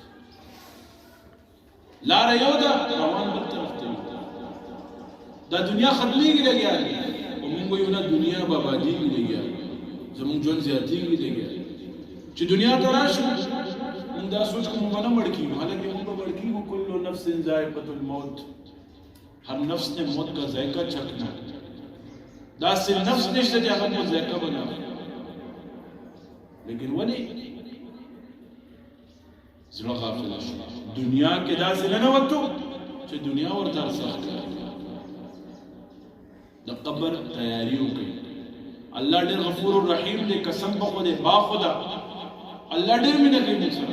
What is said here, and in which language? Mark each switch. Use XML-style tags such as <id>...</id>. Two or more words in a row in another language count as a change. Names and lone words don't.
<ps>لاره یو ده، روان بل طرف ته وي. دا دنیا ختمېږي لګیا دی، او موږ وایو نه دنیا به ابادېږي لګیا دی، زموږ ژوند زیاتېږي لګیا دی. چې دنیا ته راشو موږ دا سوچ کوو موږ به نه مړ کېږو. حالانکه موږ به مړ کېږو.</ps> <ar>کل نفس ذائقة الموت،</ar> <ur>ہر نفس نے موت کا ذائقہ چکھنا.</ur> <ps>داسې نفس نشته چې هغه موت ذائقہ بنا. لیکن ولې زړه غافل شو؟ دنیا کې داسې نه ننوتو چې دنیا ورته ارزښت ښکاري. د قبر تیاری وکړئ. الله ډېر</ps> <ar>غفور الرحیم</ar> <ps>دی، قسم په خدای با خدا الله ډېر مینه کوي موږ سره.</ps>